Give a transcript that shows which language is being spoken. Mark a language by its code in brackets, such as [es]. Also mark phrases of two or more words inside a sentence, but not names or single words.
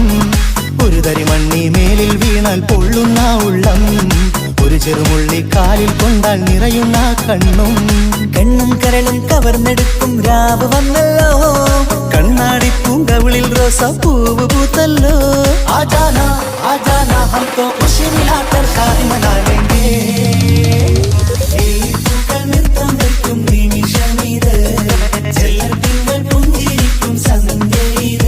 [ml] ഒരു തരി മണ്ണി മേലിൽ വീണാൽ പൊള്ളുന്ന ഉള്ളം, ഒരു ചെറുമുള്ളി കാലിൽ കൊണ്ടാൽ നിറയുന്ന കണ്ണും. കണ്ണും കരളും കവർന്നെടുക്കും രാവ് വന്നല്ലോ, കണ്ണാടി പൂങ്കവിളിൽ റോസാപ്പൂവ് പൂത്തല്ലോ. [hi] आजाना हम तो खुशी मिलाकर शादी मना लेंगे. [ml] നൃത്തം വെക്കും നിമിഷമിത്, ചെല്ലത്തിങ്കൾ പുഞ്ചിരിക്കും സന്ധ്യ ഇത്.